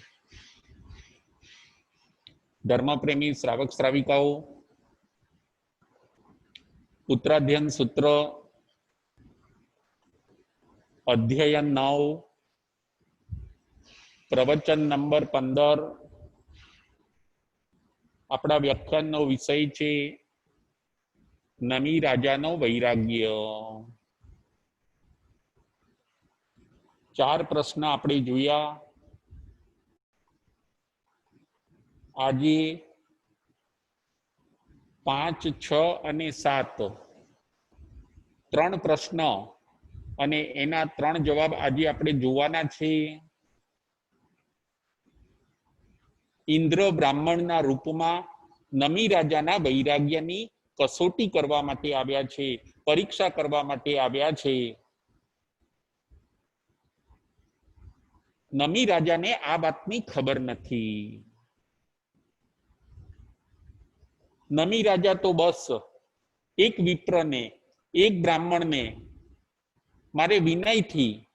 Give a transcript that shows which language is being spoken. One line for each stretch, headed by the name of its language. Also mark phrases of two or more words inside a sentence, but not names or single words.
Hindi: धर्मप्रेमी श्रावक श्राविकाओ उत्तराध्ययन सूत्र अध्ययन 9 प्रवचन नंबर 15 अपना व्याख्यान विषय है
Gujarati: નમી રાજાનો વૈરાગ્ય। 4 પ્રશ્ન આપણે જોયા। आज 5, 6 અને 7 3 प्रश्न અને એના 3 જવાબ આજે આપણે જોવાના છે। ઇન્દ્ર બ્રાહ્મણના रूपમાં નમી રાજાના વૈરાગ્યની कसोटी કરવા માટે આવ્યા છે, પરીક્ષા કરવા માટે આવ્યા છે। નમી રાજાને આ વાતની ખબર નથી। નમી રાજા તો બસ એક વિપ્રને એક બ્રાહ્મણને મારે વિનયથી